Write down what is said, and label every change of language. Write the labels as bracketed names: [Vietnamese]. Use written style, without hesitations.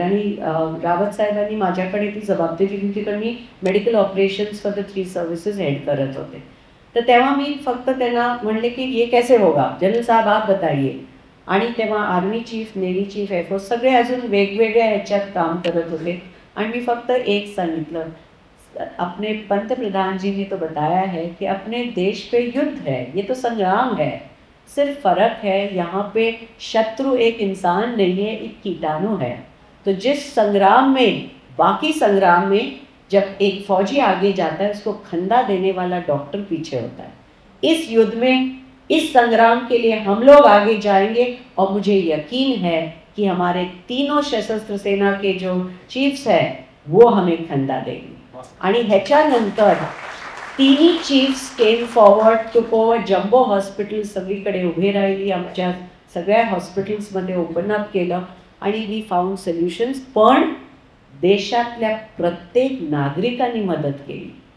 [Marathi] आणि रावत साहेबांनी माझ्याकडे ती जबाबदारी दिली, कारण मी [English] medical operations for the 3 services [Marathi] head करत होते. तर तेव्हा मी फक्त त्यांना म्हणले की [Hindi] ये कैसे होगा, जनरल साहब आप बताइए. [Marathi] आणि तेव्हा army chief, navy chief, air force सगळे अजून वेगवेगळ्या ह्याच्यात काम करत होते. आणि मी फक्त एक सांगितलं, [Hindi] अपने पंतप्रधान जी ने तो बताया है कि अपने देश पे युद्ध है, ये तो संग्राम है। सिर्फ फर्क है यहाँ पे शत्रु एक इंसान नहीं है, एक कीटाणु है। तो जिस संग्राम में, बाकी संग्राम में जब एक फौजी आगे जाता है उसको खंदा देने वाला डॉक्टर पीछे होता है। इस युद्ध में, इस संग्राम के लिए हम लोग आगे जाएंगे और मुझे यकीन है कि हमारे तीनों सशस्त्र सेना के जो चीफ्स हैं वो हमें खंदा देंगे। [Marathi] आणि ह्याच्यानंतर तिन्ही चीफ्स [English] came forward, took over jumbo hospital, [Marathi] सगळीकडे उभे राहिली, आमच्या सगळ्या हॉस्पिटल्समध्ये ओपन अप केलं आणि [English] We found solutions. [Marathi] पण देशातल्या प्रत्येक नागरिकांनी मदत केली।